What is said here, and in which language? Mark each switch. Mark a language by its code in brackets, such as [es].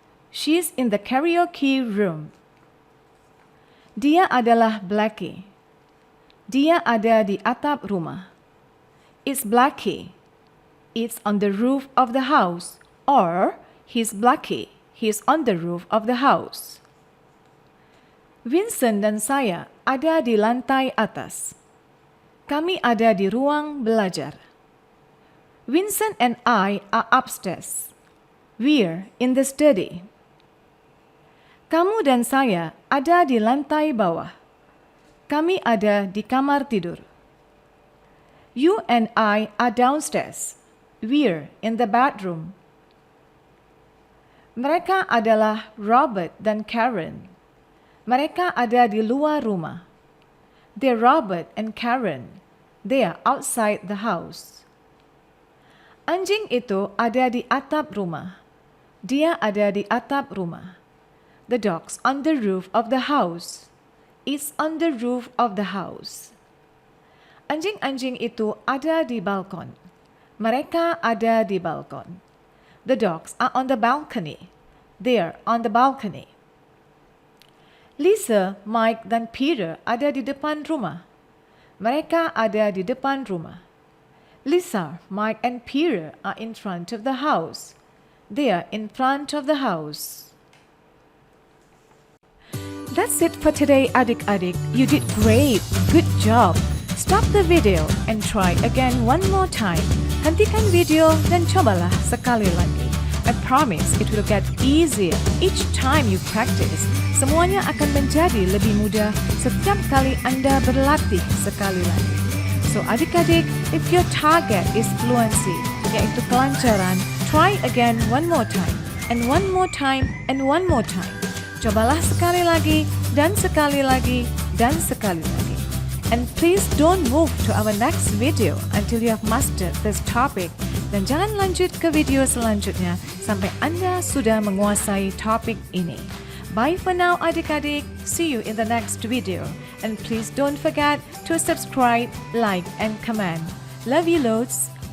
[en] She's in the karaoke room. [id] Dia adalah Blackie. Dia ada di atap rumah. [en] It's Blackie. It's on the roof of the house. Or, he's Blackie. He's on the roof of the house. [id] Vincent dan saya ada di lantai atas. Kami ada di ruang belajar. [en] Vincent and I are upstairs. We're in the study. [id] Kamu dan saya ada di lantai bawah. Kami ada di kamar tidur. [en] You and I are downstairs. We're in the bedroom. [id] Mereka adalah Robert dan Karen. Mereka ada di luar rumah. [en] They're Robert and Karen. They are outside the house. [id] Anjing itu ada di atap rumah. Dia ada di atap rumah. [en] The dog's on the roof of the house. It's on the roof of the house. [id] Anjing-anjing itu ada di balkon. Mereka ada di balkon. [en] The dogs are on the balcony. They're on the balcony. [id] Lisa, Mike, dan Peter ada di depan rumah. Mereka ada di depan rumah. [en] Lisa, Mike, and Peter are in front of the house. They are in front of the house. That's it for today, [id] adik-adik. [en] You did great. Good job. Stop the video and try again one more time. [id] Hentikan video dan cobalah sekali lagi. [en] I promise it will get easier each time you practice. [id] Semuanya akan menjadi lebih mudah setiap kali Anda berlatih sekali lagi. [en] So [id] adik-adik, [en] if your target is fluency, [id] yaitu kelancaran, [en] try again one more time, and one more time, and one more time. [id] Cobalah sekali lagi, dan sekali lagi, dan sekali lagi. [en] And please don't move to our next video until you have mastered this topic. [id] Dan jangan lanjut ke video selanjutnya sampai Anda sudah menguasai topik ini. [en] Bye for now, [id] adik-adik. [en] See you in the next video. And please don't forget to subscribe, like, and comment. Love you loads.